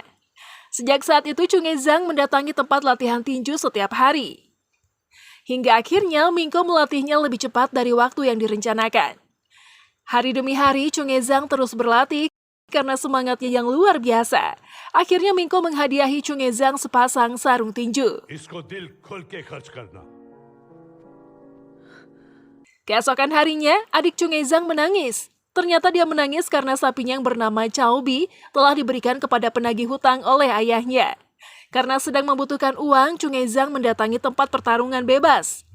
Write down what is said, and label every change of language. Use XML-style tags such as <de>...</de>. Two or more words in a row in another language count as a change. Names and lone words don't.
<id>Sejak saat itu, Chunghae mendatangi tempat latihan tinju setiap hari. Hingga akhirnya, Mingko melatihnya lebih cepat dari waktu yang direncanakan. Hari demi hari, Chunghae terus berlatih karena semangatnya yang luar biasa. Akhirnya, Mingko menghadiahi Chunghae sepasang sarung tinju.</id> <hi>इसको दिल खोल के खर्च करना।</hi> <id>Keesokan harinya, adik Chunghae menangis. Ternyata dia menangis karena sapinya yang bernama Chaobi telah diberikan kepada penagih hutang oleh ayahnya. Karena sedang membutuhkan uang, Chunghae mendatangi tempat pertarungan bebas.</id>